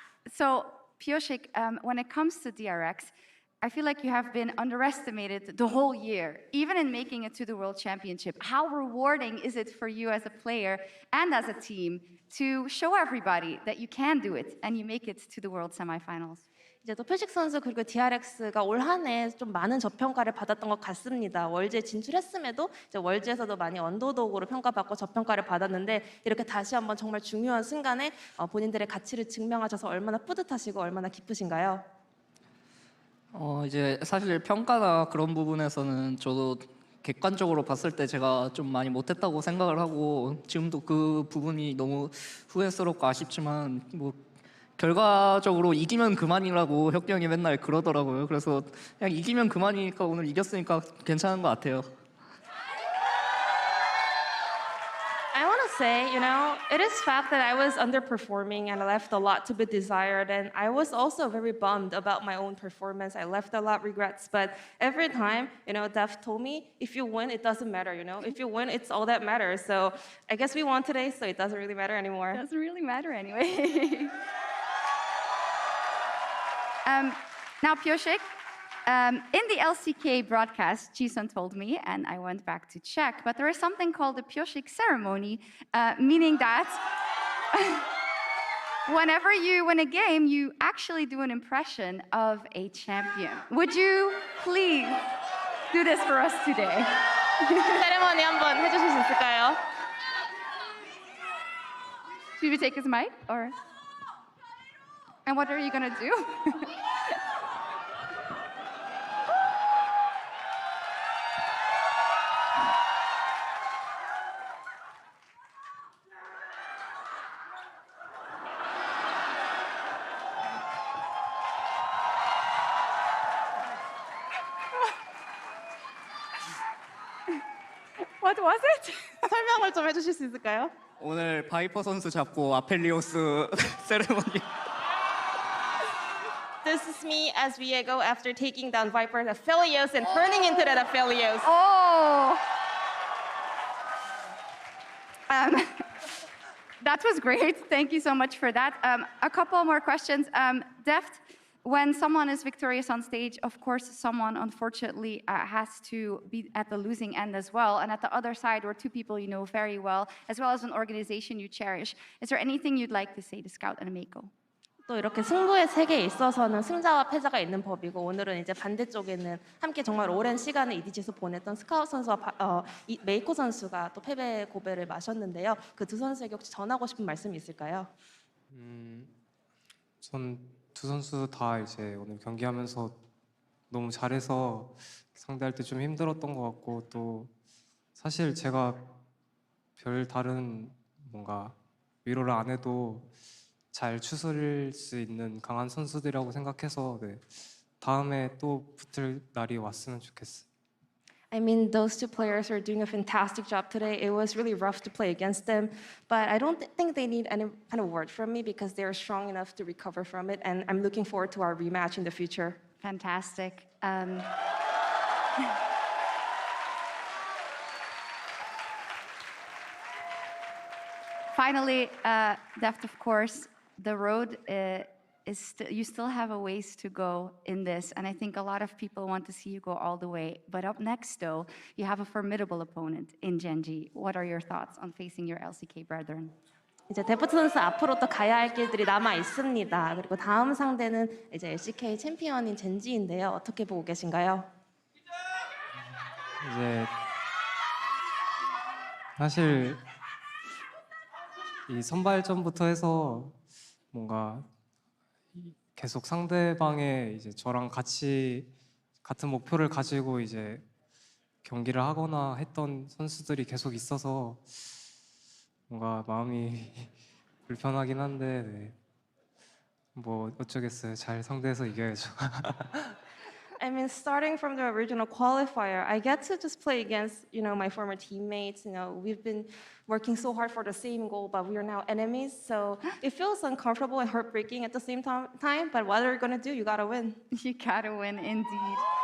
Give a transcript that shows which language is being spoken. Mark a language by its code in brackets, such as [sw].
[en] So, Pioshik, when it comes to DRX, I feel like you have been underestimated the whole year, even in making it to the World Championship. How rewarding is it for you as a player and as a team to show everybody that you can do it and you make it to the World semifinals? [ko] 이제 또 표식 선수 그리고 DRX가 올 한 해 좀 많은 저평가를 받았던 것 같습니다. 월드에 진출했음에도 이제 월드에서도 많이 언더독으로 평가받고 저평가를 받았는데 이렇게 다시 한번 정말 중요한 순간에 본인들의 가치를 증명하셔서 얼마나 뿌듯하시고 얼마나 기쁘신가요? 이제 사실 평가나 그런 부분에서는 저도 객관적으로 봤을 때 제가 좀 많이 못했다고 생각을 하고 지금도 그 부분이 너무 후회스럽고 아쉽지만 뭐 결과적으로 이기면 그만이라고 혁기 형이 맨날 그러더라고요. 그래서 그냥 이기면 그만이니까 오늘 이겼으니까 괜찮은 것 같아요. [en] I want to say, you know, it is fact that I was underperforming and I left a lot to be desired, and I was also very bummed about my own performance. I left a lot of regrets, but every time, you know, Deft told me, if you win, it doesn't matter, you know. If you win, it's all that matters. So I guess we won today, so it doesn't really matter anymore. It doesn't really matter anyway. Now, Pioshik, in the LCK broadcast, Jisun told me, and I went back to check, but there is something called the Pioshik ceremony, meaning that whenever you win a game, you actually do an impression of a champion. Would you please do this for us today? [ko] 세레머니 한번 해주실 수 있을까요? [en] Should we take his mic, or? And what are you gonna do? What was it? [ko] 설명을 좀 해주실 수 있을까요? 오늘 바이퍼 선수 잡고 아펠리오스 세레머니. [en] This is me as Viego after taking down Viper's Aphelios and turning into that Aphelios. Oh! That was great. Thank you so much for that. A couple more questions. Deft, when someone is victorious on stage, of course, someone unfortunately has to be at the losing end as well. And at the other side were 2 people you know very well, as well as an organization you cherish. Is there anything you'd like to say to Scout and Meiko? [ko] 또 이렇게 승부의 세계에 있어서는 승자와 패자가 있는 법이고 오늘은 이제 반대쪽에는 함께 정말 오랜 시간을 EDG에서 보냈던 스카웃 선수와 메이코 선수가 또 패배 고배를 마셨는데요. 그 2 선수에게 혹시 전하고 싶은 말씀이 있을까요? 전 2 선수 다 이제 오늘 경기하면서 너무 잘해서 상대할 때 좀 힘들었던 것 같고 또 사실 제가 별 다른 뭔가 위로를 안 해도 잘 추스릴 수 있는 강한 선수들이라고 생각해서 네, 다음에 또 붙을 날이 왔으면 좋겠어요. [en] I mean, those 2 players are doing a fantastic job today. It was really rough to play against them, but I don't think they need any kind of word from me because they are strong enough to recover from it, and I'm looking forward to our rematch in the future. Fantastic. Finally, Deft, of course, the road you still have a ways to go in this, and I think a lot of people want to see you go all the way. But up next, though, you have a formidable opponent in Genji. What are your thoughts on facing your LCK brethren? [ko] 이제 데프트 선수 앞으로 또 가야 할 길들이 남아 있습니다. 그리고 다음 상대는 이제 LCK 챔피언인 젠지인데요. 어떻게 보고 계신가요? 이제 사실 이 선발전부터 해서 뭔가 계속 상대방의 이제 저랑 같이 같은 목표를 가지고 이제 경기를 하거나 했던 선수들이 계속 있어서 뭔가 마음이 불편하긴 한데 네. 뭐 어쩌겠어요. 잘 상대해서 이겨야죠. [en] I mean, starting from the original qualifier, I get to just play against, my former teammates. We've been working so hard for the same goal, but we are now enemies. So it feels uncomfortable and heartbreaking at the same time. But what are you gonna do? You gotta win. You gotta win, indeed.